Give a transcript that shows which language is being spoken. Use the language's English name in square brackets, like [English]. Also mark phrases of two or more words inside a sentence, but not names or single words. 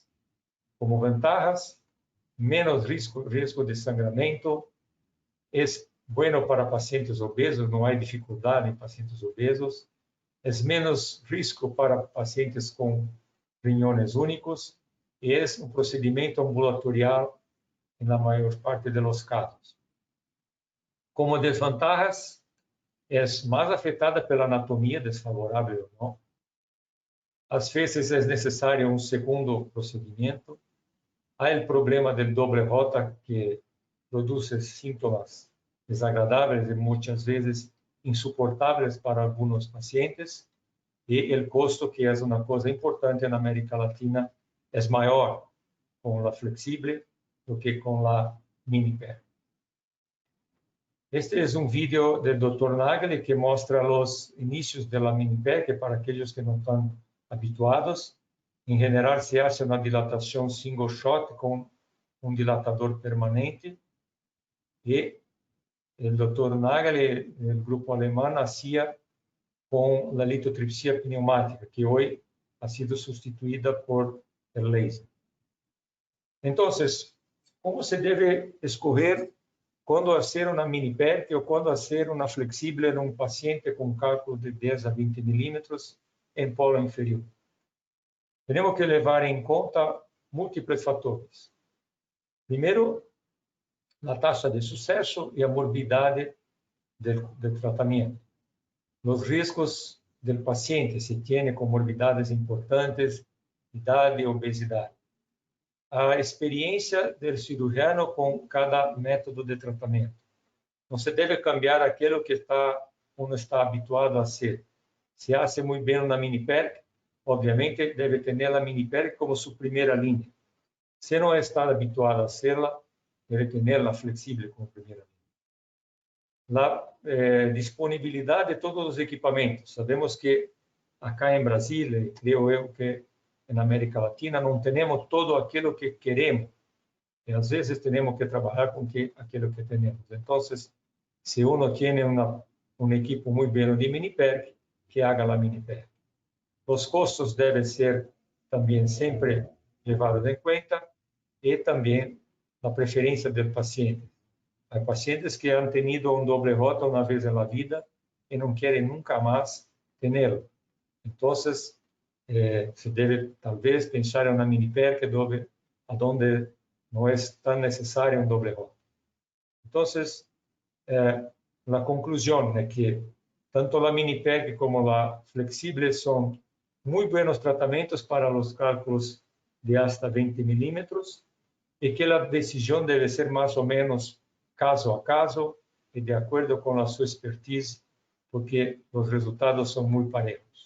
[Spanish] Como ventajas, menos riesgo de sangramiento, es bueno para pacientes obesos, no hay dificultad en pacientes obesos, es menos riesgo para pacientes con riñones únicos y es un procedimiento ambulatorial en la mayor parte de los casos. Como desventajas, [Portuguese] es más afetada pela anatomia desfavorável ou não. Às vezes é necessário um segundo procedimento. Há o problema do [Spanish] doble rota, [Portuguese] que produz sintomas desagradáveis e muitas vezes insuportáveis para alguns pacientes. E o custo, que é uma coisa importante na América Latina, é maior com a flexível do que com a mini-PERC. [Spanish] Este es un video del Dr. Nagel que muestra los inicios de la mini-PERC para aquellos que no están habituados. En general se hace una dilatación [English] single shot [Spanish] con un dilatador permanente. Y el Dr. Nagel, el grupo alemán, hacía con la litotripsia pneumática, que hoy ha sido sustituida por el laser. Entonces, ¿cómo se debe escoger [Portuguese] quando fazer uma mini-PERC ou quando fazer uma flexível em um paciente com cálculo de 10 a 20 milímetros em polo inferior? Temos que levar em conta múltiplos fatores. Primeiro, a taxa de sucesso e a morbidade do tratamento. Os riscos do paciente, se tem comorbidades importantes, idade e obesidade. A experiência do cirurgião com cada método de tratamento. Não se deve cambiar aquilo que [Spanish] uno está habituado a hacer. [Portuguese] Se hace muito bem na mini-PERC, obviamente deve ter a mini-PERC como sua primeira linha. Se não está habituado a hacerla, deve ter a flexível como primeira linha. A disponibilidade de todos os equipamentos. Sabemos que acá em Brasília, creio eu que na América Latina, não temos todo aquilo que queremos. E às vezes temos que trabalhar com aquilo que temos. Então, se uno tem um equipo muito bem de mini-PERC, que haga a mini-PERC. Os custos devem ser também sempre levados em conta e também a preferência do paciente. Há pacientes que [Spanish] han tenido [Portuguese] um [Spanish] doble rota [Portuguese] uma vez na vida e não querem nunca mais tê-lo. Então, se deve talvez pensar em uma mini-PERC onde não é tão necessário um [Spanish] doble rota. [Portuguese] Então, a conclusão é que tanto a mini-PERC como a flexível são muito bons tratamentos para os cálculos de hasta 20 milímetros e que a decisão deve ser mais ou menos caso a caso e de acordo com a sua expertise, porque os resultados são muito parejos.